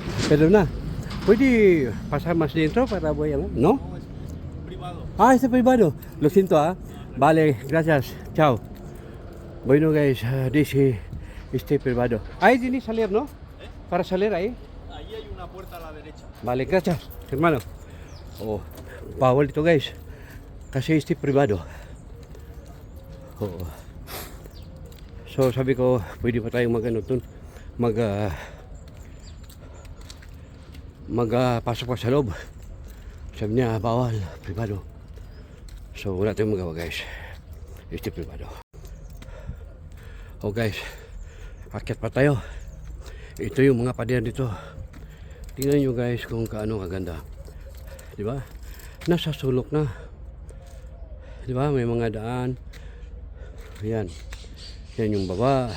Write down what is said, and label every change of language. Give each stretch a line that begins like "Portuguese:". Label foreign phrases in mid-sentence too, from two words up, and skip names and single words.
Spanish: Pero na, pwede pasar más dentro para voy a... ¿No? No, es privado. Ah, este privado. Lo siento, ah. Vale, gracias. Chao. Bueno, guys, este privado. Ahí tienes salir, ¿no? Para salir ahí. Ahí hay una puerta a la derecha. Vale, gracias, hermano.
Filipino: Oh, bawal ito, guys.
Spanish: Kasi este privado.
Filipino: Oh. So, sabi ko, pwede pa tayong pasok pa sa loob. Sabi niya, bawal, privado. So, wala tayong magawa, guys.
Spanish: Este privado.
Filipino: Oh, guys. Akyat pa tayo. Ito yung mga pader dito. Tingnan nyo, guys, kung kaano kaganda. Diba? Nasa sulok na. Diba? May mga daan. Ayan. Yan yung baba.